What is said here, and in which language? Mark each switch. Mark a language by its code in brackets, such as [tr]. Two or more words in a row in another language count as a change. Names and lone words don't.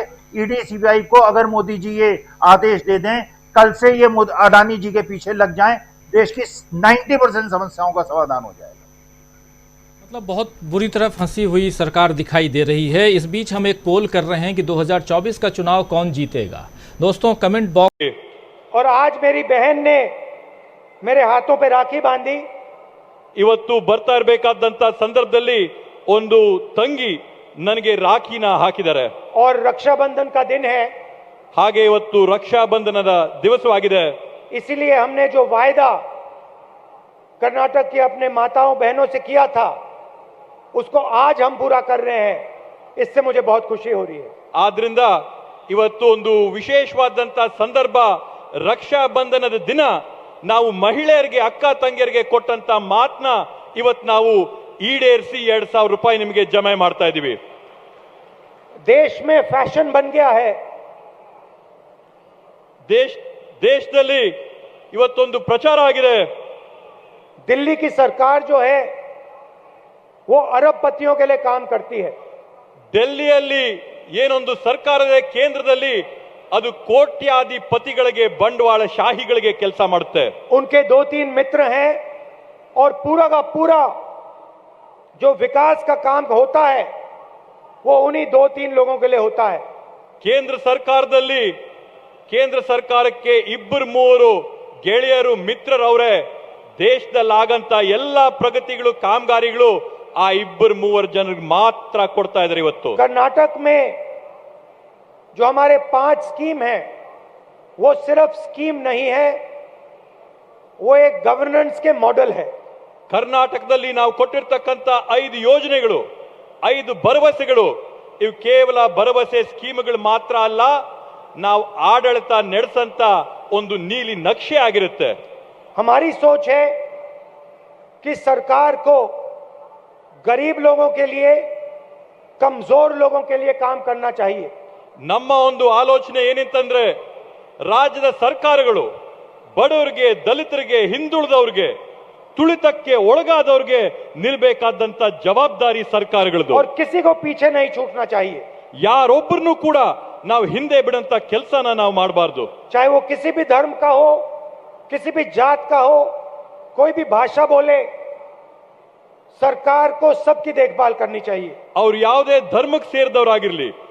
[hi] ईडी सीबीआई को अगर मोदी जी ये आदेश दे दें, कल से ये अडानी जी के पीछे लग जाएं, देश की 90% समस्याओं का समाधान हो जाएगा। मतलब बहुत बुरी तरह फंसी हुई सरकार दिखाई दे रही है। इस बीच हम एक पोल कर रहे हैं कि 2024 का चुनाव कौन जीतेगा। दोस्तों कमेंट बॉक्स। और आज मेरी बहन ने मेरे हाथों पे राखी बांधी। [kn] ಇವತ್ತು ಬರ್ತಾ ಇರಬೇಕಾದಂತ ಸಂದರ್ಭದಲ್ಲಿ ಒಂದು ತಂಗಿ ನನಗೆ ರಾಖಿನ ಹಾಕಿದ್ದಾರೆ। [hi] और रक्षाबंधन का दिन है, [kn] ಹಾಗೆ ಇವತ್ತು ರಕ್ಷಾ ಬಂಧನದ ದಿವಸವಾಗಿದೆ। [hi] इसीलिए हमने जो वायदा कर्नाटक की अपने माताओं बहनों से किया था उसको आज हम पूरा कर रहे हैं। इससे मुझे बहुत खुशी हो रही है। [kn] ಆದ್ರಿಂದ ಇವತ್ತು ಒಂದು ವಿಶೇಷವಾದಂತ ಸಂದರ್ಭ, ರಕ್ಷಾ ಬಂಧನದ ದಿನ ನಾವು ಮಹಿಳೆಯರಿಗೆ, ಅಕ್ಕ ತಂಗಿಯರಿಗೆ ಕೊಟ್ಟಂತ ಮಾತನ್ನ ಇವತ್ತು ನಾವು ಈಡೇರಿಸಿ 2000 ರೂಪಾಯಿ ನಿಮಗೆ ಜಮೆ ಮಾಡ್ತಾ ಇದೀವಿ। [hi] देश में फैशन बन गया है। [kn] ದೇಶದಲ್ಲಿ ಇವತ್ತೊಂದು ಪ್ರಚಾರ ಆಗಿದೆ। [hi] दिल्ली की सरकार जो है वो अरबपतियों के लिए काम करती है। [kn] ಡೆಲ್ಲಿಯಲ್ಲಿ ಏನೊಂದು ಸರ್ಕಾರದ ಕೇಂದ್ರದಲ್ಲಿ ಅದು ಕೋಟ್ಯಾಧಿಪತಿಗಳಿಗೆ, ಬಂಡವಾಳ ಶಾಹಿಗಳಿಗೆ ಕೆಲಸ ಮಾಡುತ್ತೆ। [hi] उनके 2-3 मित्र हैं और पूरा का पूरा जो विकास का काम होता है वो उन्हीं 2-3 लोगों के लिए होता है। [kn] ಕೇಂದ್ರ ಸರ್ಕಾರದಲ್ಲಿ, ಕೇಂದ್ರ ಸರ್ಕಾರಕ್ಕೆ 2-3 ಗೆಳೆಯರು, ಮಿತ್ರರವರೇ ದೇಶದಲ್ಲಾಗಂತ ಎಲ್ಲ ಪ್ರಗತಿಗಳು, ಕಾಮಗಾರಿಗಳು ಆ 2-3 ಜನರಿಗೆ ಮಾತ್ರ ಕೊಡ್ತಾ ಇದ್ದಾರೆ ಇವತ್ತು। [hi] कर्नाटक में जो हमारे 5 स्कीम है वो सिर्फ स्कीम नहीं है, वो एक गवर्नेंस के मॉडल है। [kn] ಕರ್ನಾಟಕದಲ್ಲಿ ನಾವು ಕೊಟ್ಟಿರ್ತಕ್ಕಂಥ 5 ಯೋಜನೆಗಳು, 5 ಭರವಸೆಗಳು, ಇವು ಕೇವಲ ಭರವಸೆ ಸ್ಕೀಮ್ಗಳು ಮಾತ್ರ ಅಲ್ಲ, ನಾವು ಆಡಳಿತ ನಡೆಸಂತ ಒಂದು ನೀಲಿ ನಕ್ಷೆ ಆಗಿರುತ್ತೆ। [hi] हमारी सोच है कि सरकार को गरीब लोगों के लिए, कमजोर लोगों के लिए काम करना चाहिए। [kn] ನಮ್ಮ ಒಂದು ಆಲೋಚನೆ ಏನಿತ್ತಂದ್ರೆ, ರಾಜ್ಯದ ಸರ್ಕಾರಗಳು ಬಡವರಿಗೆ, ದಲಿತರಿಗೆ, ಹಿಂದುಳಿದವರಿಗೆ, ತುಳಿತಕ್ಕೆ ಒಳಗಾದವರಿಗೆ ನಿಲ್ಬೇಕಾದಂತ ಜವಾಬ್ದಾರಿ ಸರ್ಕಾರಗಳದು। [hi] और किसी को पीछे नहीं छूटना चाहिए। [kn] ಯಾರೊಬ್ಬರನ್ನು ಕೂಡ ನಾವು ಹಿಂದೆ ಬಿಡಂತ ಕೆಲಸನ ನಾವು ಮಾಡಬಾರದು। [hi] चाहे वो किसी भी धर्म का हो, किसी भी जात का हो, कोई भी भाषा बोले, सरकार को सबकी देखभाल करनी चाहिए। [kn] ಅವ್ರು ಯಾವುದೇ ಧರ್ಮಕ್ಕೆ ಸೇರಿದವರಾಗಿರ್ಲಿ,